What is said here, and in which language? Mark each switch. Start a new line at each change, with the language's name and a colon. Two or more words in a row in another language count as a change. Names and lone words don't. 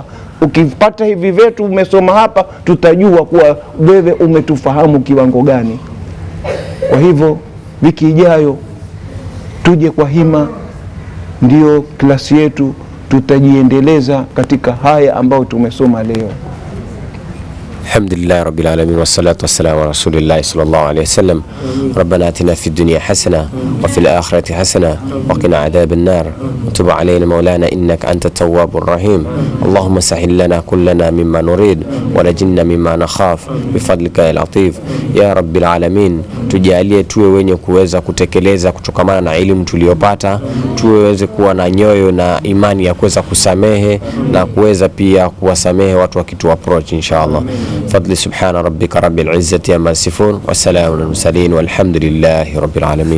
Swahili: Ukipata hivi vyetu umesoma hapa, tutajua kuwa wewe umetufahamu kiwango gani. Kwa hivyo wiki ijayo tuje kwa hima, ndio klasi yetu tutajiendeleza katika haya ambayo tumesoma leo.
Arabic: الحمد لله رب العالمين والصلاة والسلام على رسول الله صلى الله عليه وسلم. ربنا آتنا في الدنيا حسنة وفي الآخرة حسنة وقنا عذاب النار وتب علينا مولانا إنك أنت التواب الرحيم. اللهم سهل لنا كلنا مما نريد ونجنا مما نخاف بفضلك يا لطيف يا رب العالمين.
Swahili: Tujalie tuwe wenye kuweza kutekeleza kutokamana na elimu tuliyopata, tuweze kuwa na nyoyo na imani ya kuweza kusamehe na kuweza pia kuwasamehe watu wakitu approach inshallah.
Arabic: فضل سبحان ربك رب العزة عما يصفون والسلام على المرسلين والحمد لله رب العالمين.